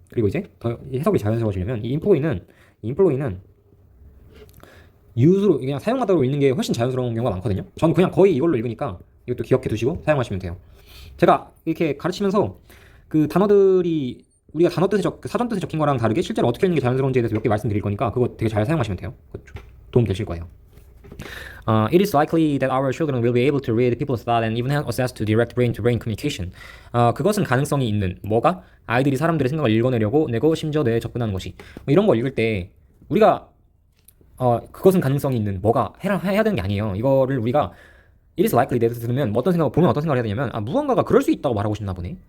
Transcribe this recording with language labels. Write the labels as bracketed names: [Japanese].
[Korean] 그리고 이제 더 해석이 자연스러워지려면 이 employee는 use로 그냥 사용하다로 읽는 게 훨씬 자연스러운 경우가 많거든요. 저는 그냥 거의 이걸로 읽으니까 이것도 기억해 두시고 사용하시면 돼요. 제가 이렇게 가르치면서 그 단어들이 우리가 단어 뜻에 사전 뜻에 적힌 거랑 다르게 실제로 어떻게 읽는 게 자연스러운지에 대해서 몇 개 말씀드릴 거니까 그거 되게 잘 사용하시면 돼요. 도움 되실 거예요. [English] It is likely that our children will be able to read people's thought and even have access to direct brain-to-brain communication. [Korean] 그것은 가능성이 있는 뭐가 아이들이 사람들의 생각을 읽어내려고 내고 심지어 뇌에 접근하는 것이 뭐 이런 거 읽을 때 우리가 그것은 가능성이 있는 뭐가 해야 되는 게 아니에요. 이거를 우리가 [English] it is likely that [Korean] 들으면 어떤 생각을 해야 되냐면 무언가가 그럴 수 있다고 말하고 싶나 보네.